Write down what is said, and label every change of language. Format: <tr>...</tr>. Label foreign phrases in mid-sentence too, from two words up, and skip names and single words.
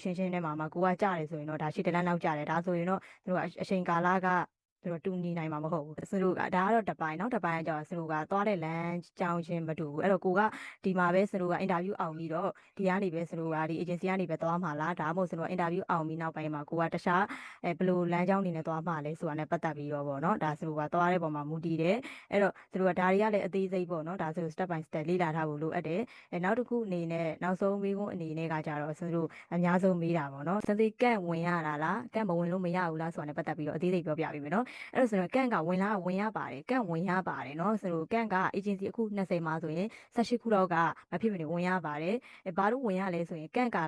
<my>ရှင်းထဲမှာကိုကကြားတယ်ဆိုရင်တော့ဒါရှေ့တလန်းနောက်ကျတယ်ဒါဆိုရင်တော့သူတို့ကအချိန်ကာလကသူတို့တူညီနိုင်မှာမဟုတ်ဘူးသူတို့ကဒါကတော့တစ်ပိုင်းနောက်တစ်ပိုင်းကကျတော့သူတို့ကသွားတဲ့လမ်းကြောင်းချင်းမ တူဘူးအဲ့တော့ကိုကဒီမှာပဲသူတို့ကအင်တာဗျူးအောင်ပြီးတော့ဒီကနေပဲသူတို့ကဒီ agency ကနေပဲသွားမှာလားဒါမှမဟုတ်သူတို့အင်တာဗျူးအောင်ပြီးနောက်ပိုင်းမှာကိုက တခြားဘယ်လိုလမ်းကြောင်းနေနဲ့သွားမှာလဲဆိုတာနဲ့ပတ်သက်ပြီးတော့ပေါ့နော်ဒါသူတို့ကသွားတဲ့ပုံမှာမူတည်တယ်အဲ့တော့သူတို့ကဒါတွေကလည်းအသေးစိတ်ပေါ့နော်ဒါဆို</my> <en>step by step</en> <my>လေ့လာထားဖို့လိုအပ်တယ်နောက်တစ်ခုအနေနဲ့နောက်ဆုံးမေးခွန်းအနေနဲ့ကကြတော့သူတို့အများဆုံးမေးတာပေါ့နော်စသေးကန့်ဝင်ရတာလားကန့်မဝင်လို့မရဘူးလားဆိုတာနဲ့ပတ်သက်ပြီးတော့အသေးစိတ်ပြောပြပေးမယ်နော်အဲ့တော့ဆိုတော့ကန့်ကဝင်လားဝင်ရပါတယ်ကန့်ဝင်ရပါတယ်နော်ဆိုတော့ကန့်က agency အခု20မှာဆိုရင်18ခုလောက်ကမဖြစ်မနေဝင်ရပါတယ်ဘာလို့ဝင်ရလဲဆိုရင်ကန့်က</my>